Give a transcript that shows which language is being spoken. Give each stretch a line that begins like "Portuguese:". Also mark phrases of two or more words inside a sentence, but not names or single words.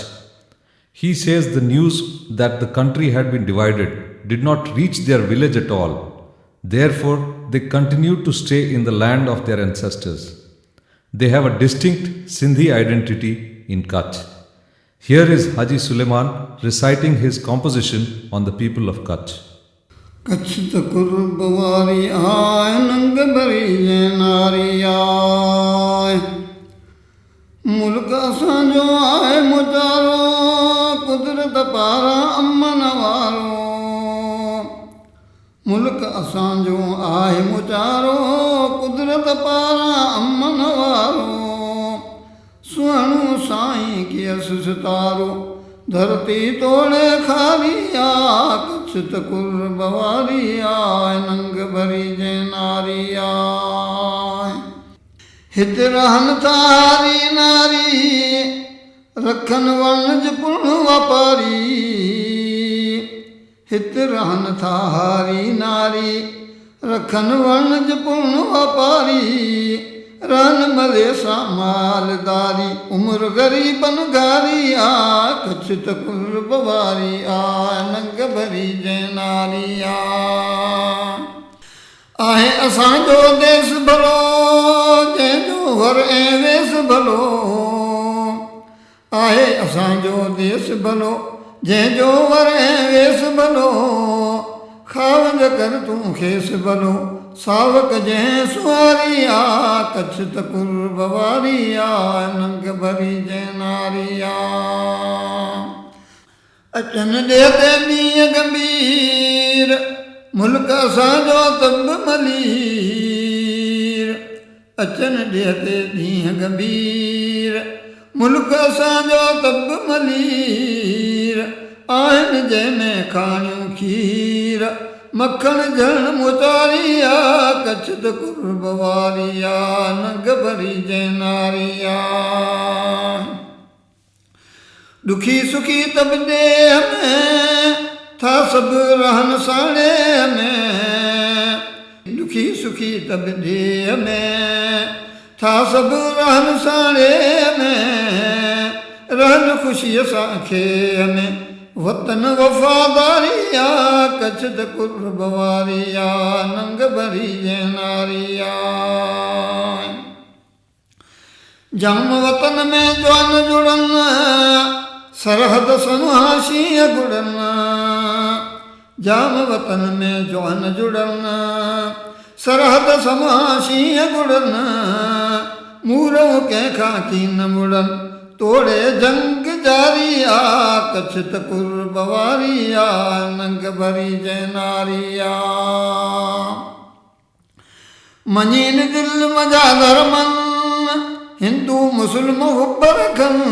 English: He says the news that the country had been divided did not reach their village at all. Therefore, they continued to stay in the land of their ancestors. They have a distinct Sindhi identity in Kutch. Here is Haji Suleiman reciting his composition on the people of Kutch.
Sindhi: कच्छ तकुर बवारी आय नंग भरी जे नारी आय मुल्क असांजो आए मुचारो कुदरत पारा अमन वारो मुल्क असांजो आए मुचारो कुदरत पारा अमन वारो सुहणो साईं कियस सितारो धरती तोड़े खारिया कच्छ तकुर बवारिया नंग भरी जे नारिया हित रहन थारी नारी रखन वणज पुण वापारी हित रहन थारी नारी रखन वणज पुण वापारी रन मले सा मालदारी उम्र गरीबन गारी आ कच्छ तकुर बवारी आ नंग भरी जे नारी आहे असांजो देश भलो जंहिंजो हर ऐं वेस भलो आहे असांजो देश भलो जंहिंजो हर ऐं वेस भलो खावंद कर तूं खेस भलो सावक जंहिं सुवारी आ कच्छ तकुर बवारी आ नंग भरी जे नारी आ अचन ॾेते ॾींहं गंभीर मुल्क असांजो तब मलीर अचन ॾेते ॾींहं गंभीर मुल्क असांजो तब मलीर आहिनि जंहिंमें खाणियूं खीर मक्खण झण मुचारी आ कच्छ तकुर बवारी आ नंग भरी जे नारी आ दुखी सुखी तब देह में था सब रहन साड़े में दुखी सुखी तब देह में था सब रहन साड़े में रहन खुशीअ सां खे में वतन वफ़ादारी आ कच्छ तकुर बवारी आ नंग भरी जे नारी आ जाम वतन में जवान जुड़न सरहद सनहाशीअ गुड़न जाम वतन में जवान जुड़न सरहद सनहाशीअ गुड़न मूरो कंहिंखां कीन मुड़न तोड़े जंग जारी आ कच्छ तकुर बवारी आ नंग भरी जे नारी आ मञीन दिल मजा धर्मन हिंदू मुस्लिम हुब रखन